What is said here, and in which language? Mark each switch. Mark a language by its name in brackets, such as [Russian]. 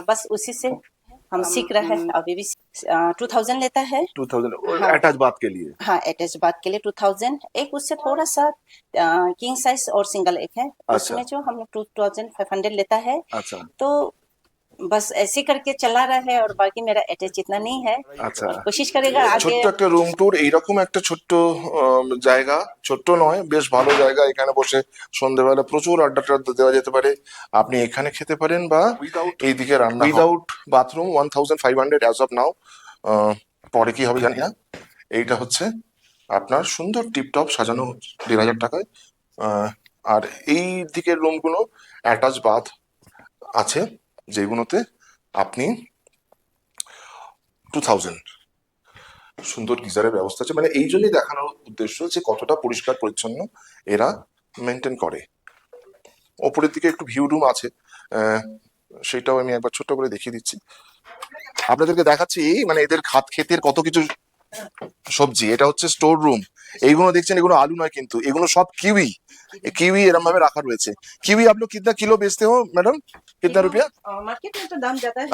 [Hindi] बस उसी से हम सीख रहे हैं। अभी भी 2000 लेता है 2000 हाँ। अटैच बात के लिए। हाँ, अटैच बात के लिए 2000। एक उससे थोड़ा सा किंग साइज और सिंगल एक है, उसमें जो हम लोग 2500 लेता है। अच्छा तो बस ऐसे करके चला रहा है, और बाकी मेरा अटैच इतना नहीं है। [Bangla] আচ্ছা, [Hindi] और कोशिश करेगा आगे। [Bangla] ছোট্ট একটা রুম ট্যুর, এইরকম একটা ছোট্ট জায়গা, ছোট্ট নয় বেশ ভালো জায়গা। এখানে বসে সন্ধ্যেবেলা প্রচুর আড্ডা টাড্ডা দেওয়া যেতে পারে। আপনি এখানে খেতে পারেন বা এইদিকে রান্না। [English] without bathroom [Bangla] 1500 [English] As of now. [Bangla] পরে কি হবে জানি না। এইটা হচ্ছে আপনার সুন্দর টিপটপ সাজানো 1500 টাকায়। আর এই দিকের রুমগুলো অ্যাটাচ বাথ আছে, যেগুলোতে আপনি 2000 সুন্দর গিজারের ব্যবস্থা আছে। মানে এই জন্যই দেখানোর উদ্দেশ্য যে কতটা পরিষ্কার পরিচ্ছন্ন এরা মেনটেন করে। ওপরের দিকে একটু ভিউ রুম আছে, সেটাও আমি একবার ছোট্ট করে দেখিয়ে দিচ্ছি আপনাদেরকে। দেখাচ্ছি মানে এদের ক্ষেতের কত কিছু সবজি। এটা হচ্ছে স্টোর রুম। এইগুলো দেখছেন, এগুলো আলু নয় কিন্তু, এগুলো সব কিউই। কিউই এরম ভাবে রাখা রয়েছে। [Hindi] কিউই आप लोग कितना किलो बेचते हो मैडम, कितना रुपया? मार्केट में तो दाम ज्यादा है,